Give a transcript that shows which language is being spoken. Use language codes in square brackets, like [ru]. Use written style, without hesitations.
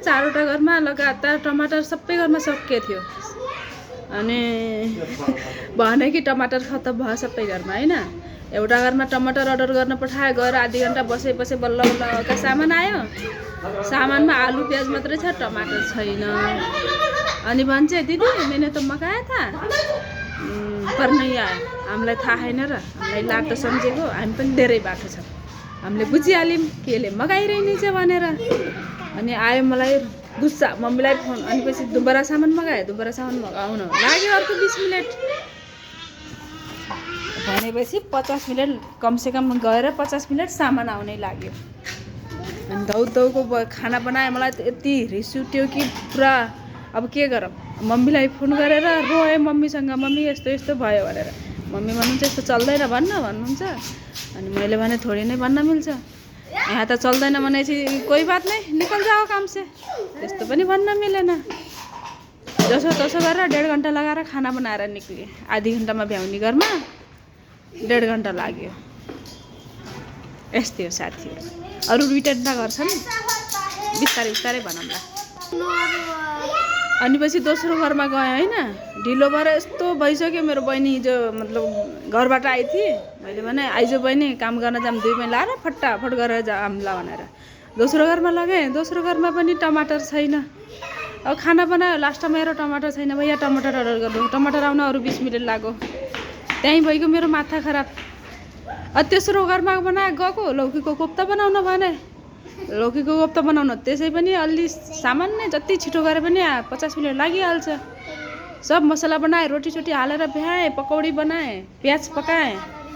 [ne] 4वटा घरमा लगातार टमाटर सबै घरमा सकिए थियो। अनि भने कि टमाटर खतम भयो सबै घरमा हैन। एउटा घरमा टमाटर अर्डर गर्न पठाए, गएर आधी घण्टा बसेपछि बल्ल बल्ल का सामान आयो। सामानमा आलु प्याज मात्रै छ, टमाटर छैन। अनि भन्छ [hi] दिदी मैंने तो मगाया था पर नहीं आया। [ne] हामीलाई थाहा छैन र, हामीलाई लाग्दो सम्झेको, हामी पनि धेरै बाटो छ, हामीले बुझिहाल्यौँ केले मगाइरहेछ भनेर। अनि आयो मलाई गुस्सा, मम्मीलाई फोन, अनि पछि दुबारा सामान मगायो। दुबारा सामान मगाउन लाग्यो अर्को 20 मिनट, भनेपछि 50 मिनट कमसेकम गएर 50 मिनट सामान आउनै लाग्यो। अनि दौको खाना बनाए। मलाई त यति रिस उठ्यो कि पुरा अब के गरौँ। मम्मीलाई फोन गरेर रोएँ मम्मीसँग, मम्मी यस्तो यस्तो भयो भनेर। मम्मी भन्नुहुन्छ यस्तो चल्दैन भन्नुहुन्छ। अनि मैले भने थोड़ी नै भन्न मिल्छ, यहाँ त चल्दैन भनेपछि [hi] कोही बात नहीं, निकल जाओ काम से, [ne] त्यस्तो पनि भन्न मिलेन। जसो तसो गरेर 1.5 घण्टा लगाएर खाना बनाएर निक्लिएँ। आधी घण्टामा भ्याउनी घरमा 1.5 घण्टा लाग्यो। यस्तै हो साथीहरू। अरू 2टा घर छन्, बिस्तारै बिस्तारै भनौँला। अनि पछि दोस्रो घरमा गएँ हैन। ढिलो भएर यस्तो भइसक्यो। मेरो बहिनी हिजो मतलब घरबाट आई थिए। मैले भने आइज बहिनी काम गर्न जाम, 2 बहिनी लाएर फटाफट गरेर जामला भनेर दोस्रो घरमा लगेँ। दोस्रो घरमा पनि टमाटर छैन। अब खाना बनायो, लास्टमा मेरो टमाटर छैन। भैया टमाटर अर्डर गर्नु। टमाटर आउन अरू 20 मिनट लाग्यो। त्यहीँ भइगयो मेरो माथा खराब। तेस्रो घरमा गएको लौकीको कोफ्ता बनाउन भने, लौकीको कोफ्ता बनाउन त्यसै पनि अलि सामान्य जति छिटो गरे पनि 50 मिनट लागिहाल्छ। सब मसला बनाएँ, रोटी हालेर भ्याएँ, पकौडी बनाएँ, प्याज पकाएँ।